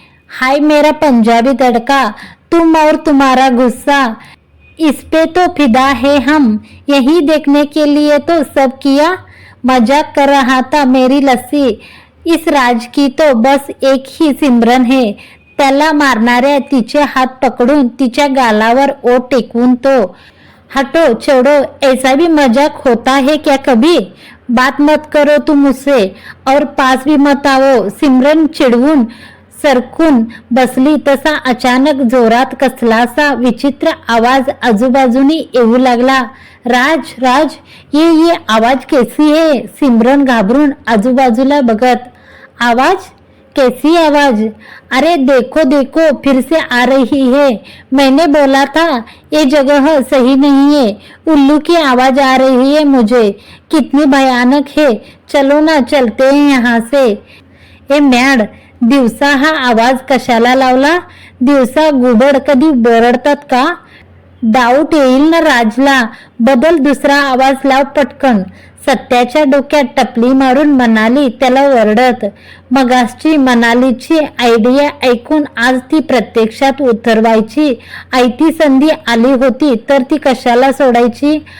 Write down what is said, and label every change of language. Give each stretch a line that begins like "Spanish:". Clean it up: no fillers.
Hindi: हाय मेरा पंजाबी तड़का, तुम और तुम्हारा गुस्सा, इस पे तो फिदा है हम, यही देखने के लिए तो सब किया। मजाक कर रहा था मेरी लस्सी, इस राज की तो बस एक ही सिमरन है।
Marathi: त्याला मारणाऱ्या तिचे हात पकडून तिच्या गालावर ओठ टेकवून तो,
Hindi: हटो छोड़ो, ऐसा भी मजाक होता है क्या कभी? बात मत करो तुम मुझसे और पास भी मत आओ।
Marathi: सिमरन चिडवून सरकून बसली तसा अचानक जोरात कसलासा विचित्र आवाज आजूबाजूनी येऊ लागला।
Hindi: राज राज, ये आवाज कैसी है? सिमरन
Marathi: घाबरून आजूबाजूला बघत,
Hindi: आवाज कैसी आवाज? अरे देखो देखो फिर से आ रही है, मैंने बोला था ये जगह सही नहीं है, उल्लू की आवाज आ रही है मुझे, कितनी भयानक है, चलो ना चलते हैं यहाँ से।
Marathi: ए मॅड, दिवसा हा आवाज कशाला लावला? दिवसा घुबड कधी बरडतात का? डाऊट येईल ना राजला, बदल दुसरा आवाज लाव पटकन। सत्याच्या डोक्यात टपली मारून मनाली त्याला ओरडत, मगासची मनालीची आयडिया ऐकून आज ती प्रत्यक्षात उतरवायची आयती संधी आली होती तर ती कशाला सोडायची?